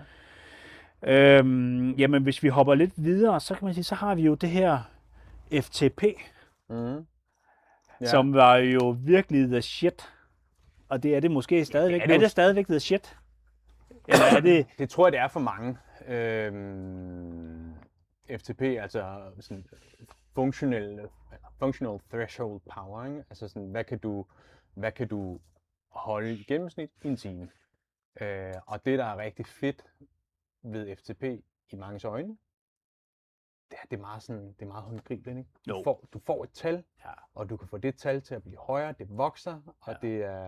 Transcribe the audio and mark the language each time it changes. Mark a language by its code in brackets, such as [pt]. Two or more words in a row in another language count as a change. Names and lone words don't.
[da] Jamen, hvis vi hopper lidt videre, så kan man sige, så har vi jo det her FTP, som var jo virkelig [en] the shit. [da] Og det er det måske stadigvæk. Er det stadigvæk [en] the shit? [da] Eller er det... Det tror jeg, det er for mange. FTP, altså sådan [en] functional threshold power, [da] ikke? Altså sådan, hvad kan du holde i gennemsnit i en time? Og det, der er rigtig fedt ved FTP i manges øjne, det er meget håndgribeligt, ikke? Du får et tal, og du kan få det tal til at blive højere, det vokser, og det er...